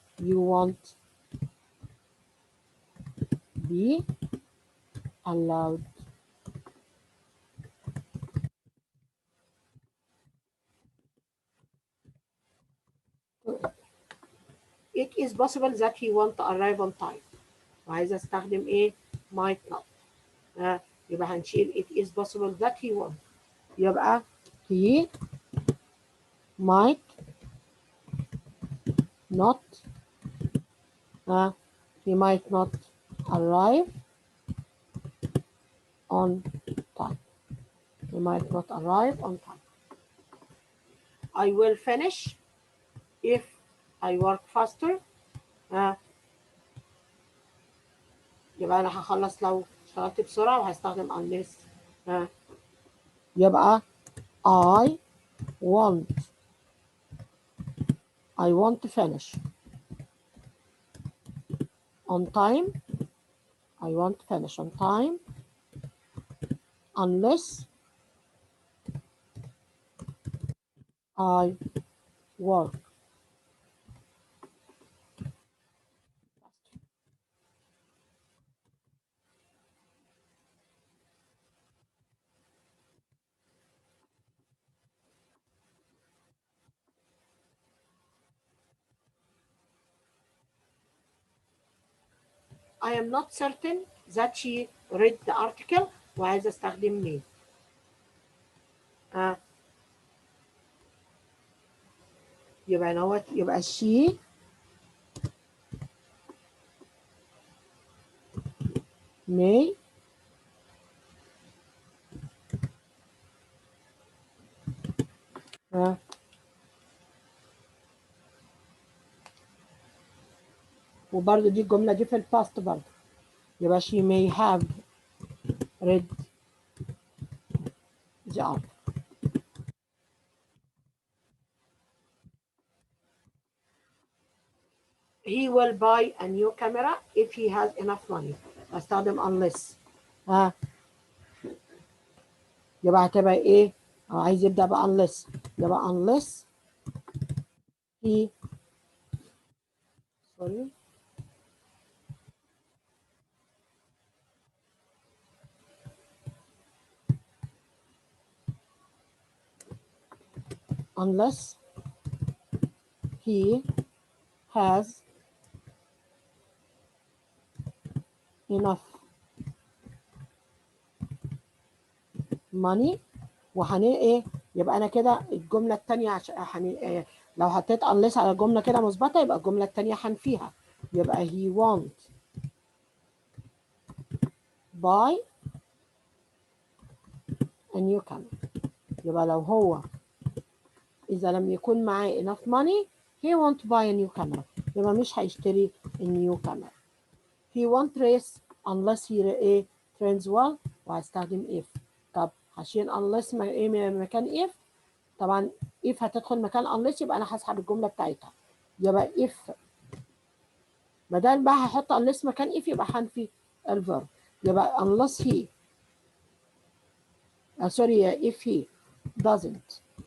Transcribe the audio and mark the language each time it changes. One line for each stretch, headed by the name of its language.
English: You won't be allowed. It is possible that he won't arrive on time.
Arabic: وعايزة استخدم ايه؟
English: might not.
Arabic: يبقى هنشيل
English: it is possible that he won't.
Arabic: يبقى
English: he might not he might not arrive on time. He might not arrive on time. I will finish if I work faster.
Arabic: يبقى أنا هخلص لو اشتغلت بسرعة وهستخدم unless. يبقى
English: I want to finish on time. I want to finish on time unless I work. I am not certain that she read the article.
Arabic: وعايزة استخدم me. يبقى
English: she may
Arabic: وبرضه دي الجملة دي في الباست برضه.
English: يبقى she may have read the article. He will buy a new camera if he has enough money.
Arabic: استخدم unless. يبقى هتبقى ايه؟ أو عايز يبدأ ب
English: unless،
Arabic: يبقى
English: unless he sorry unless he has enough money.
Arabic: ايه يبقى انا كده الجمله الثانيه عشان إيه؟ لو حطيت unless على جمله كده مثبته يبقى الجمله الثانيه هنفيها، يبقى
English: he won't buy a new camera.
Arabic: يبقى لو هو إذا لم يكن معاه
English: enough money he won't buy a new camera،
Arabic: يبقى مش هيشتري
English: new camera. he won't race unless he
Arabic: إيه
English: trains well،
Arabic: وهستخدم
English: if.
Arabic: طب هشيل unless مكان if، طبعا if هتدخل مكان unless يبقى أنا هسحب الجملة بتاعتها، يبقى if بدل بقى هحط unless مكان if يبقى هنفي الverb، يبقى
English: unless he sorry if he doesn't